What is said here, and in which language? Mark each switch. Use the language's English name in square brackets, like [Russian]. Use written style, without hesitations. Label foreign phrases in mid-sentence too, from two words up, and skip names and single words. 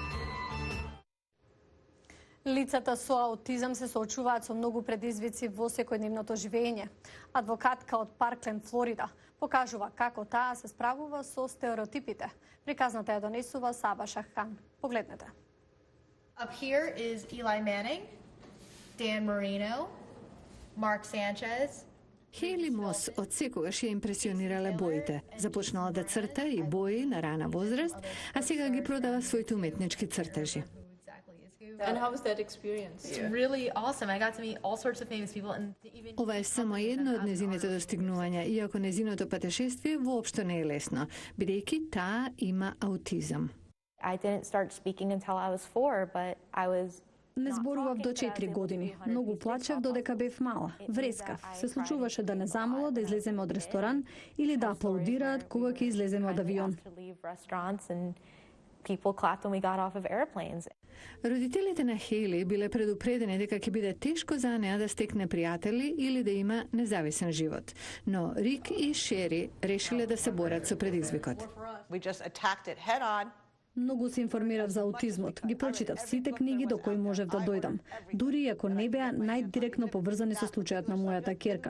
[Macedonian] Лицата со аутизам се соочуваат со многу предизвици во секојдневното живење. Адвокатка од Паркленд, Флорида, покажува како таа се справува со стереотипите. Приказната ја донесува Саба Шаххан. Погледнете. [English] Up here is Eli Manning, Dan Marino, Mark Sanchez. [Macedonian] Хейли Мос од секогаш ја импресионирале боите. Започнала да црта и бои на рана возраст, а сега ги продава своите уметнички цртежи. [English] And how was that experience? It's really awesome. I got to meet all sorts of famous people and even [Macedonian] Ова е само едно од незините достигнувања, иако незиното патешествие воопшто не е лесно, бидејќи таа има аутизам. [English] I didn't start speaking until I was 4, but I was [Macedonian] Не зборував до 4 години. Многу плачев додека бев мала. Врескав. Се случуваше да не замола да излеземе од ресторан или да аплаудираат кога ќе излеземе од авион. [English] People clapped when we got off of airplanes. [Macedonian] Родителите на Хейли биле предупредени дека ќе биде тешко за неа да стекне пријатели или да има независен живот. Но Рик и Шери решиле да се борат со предизвикот. Многу се информирав за аутизмот, ги прочитав сите книги до кои можев да дојдам, дури ако не беа најдиректно поврзани со случајот на мојата ќерка.